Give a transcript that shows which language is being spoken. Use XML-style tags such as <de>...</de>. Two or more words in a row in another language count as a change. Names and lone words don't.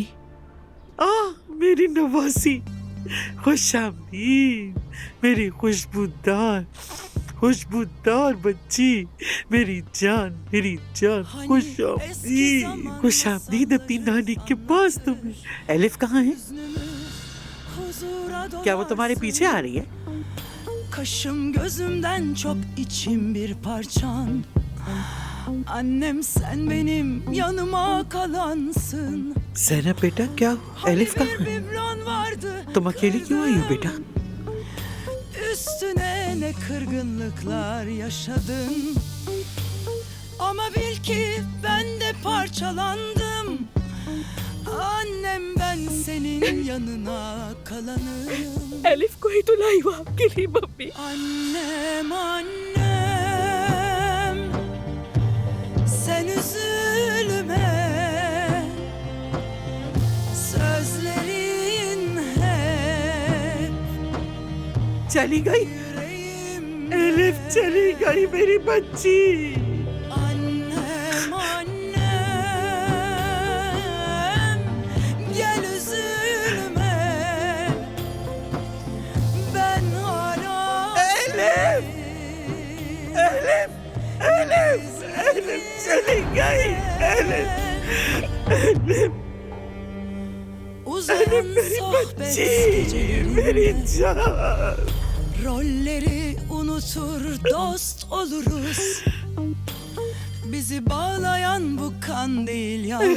<hi>मेरी नवासी, खुशामदीद, मेरी खुशबूदार बच्ची, मेरी जान खुशामदीद अपनी नानी के पास। तुम्हें एलिफ कहाँ है? क्या वो तुम्हारे पीछे आ रही है?</hi> <tr>Kaşım gözümden çok içim bir parçan. Annem sen benim yanıma kalansın.</tr> <hi>ज़ैनब बेटा, क्या एलिफ कहाँ है? तुम अकेली क्यों आई हो बेटा?</hi> <tr>Üstüne ne kırgınlıklar yaşadın. Ama bil ki ben de parçalandım. Annem ben senin yanına kalanım.</tr> <hi>एलिफ को ही तो लाई वो आपके लिए मम्मी।</hi> <tr>Annem sen üzülme. Sözlerin hep</tr> <hi>चली गई? एलिफ चली गई मेरी बच्ची।</hi> <tr>Annem annem gel üzülme ben hala Elif! Elif!</tr> <hi>Elif! Elif चली गई। Elif! Elif!</hi> <tr>Uzayan sohbet</tr> <hi>मेरी</hi> <tr>gecelerinde</tr> <hi>जान।</hi> <tr>rolleri unutur dost oluruz. Bizi bağlayan bu kan değil yalnız.</tr>